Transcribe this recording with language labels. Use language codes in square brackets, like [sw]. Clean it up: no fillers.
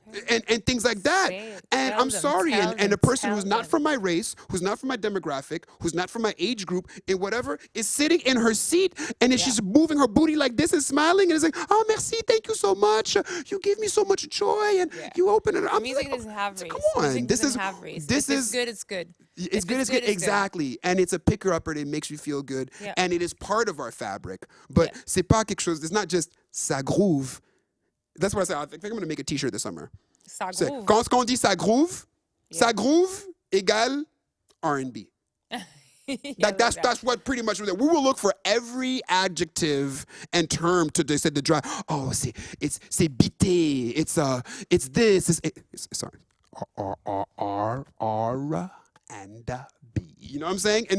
[en] And things like that. And I'm sorry, and a person who's not from my race, who's not from my demographic, who's not from my age group, and whatever, is sitting in her seat, and she's moving her booty like this and smiling, and is like, oh, merci, thank you so much. You give me so much joy, and you open it up. Music doesn't have race. Come on, music doesn't have race. This is good. It's good. It's good. It's good. Exactly. And it's a picker upper. And it makes you feel good, and it is part of our fabric. But [fr] c'est pas quelque chose. [en] It's not just [fr] ça groove. [en] That's what I say. I think I'm going to make a T-shirt this summer. [fr] Ça groove. Quand on dit ça groove, ça groove égale R&B. [en] That's what pretty much we will look for every adjective and term to say the drive. Oh, it's bité. It's this. Sorry. R and B. You know what I'm saying?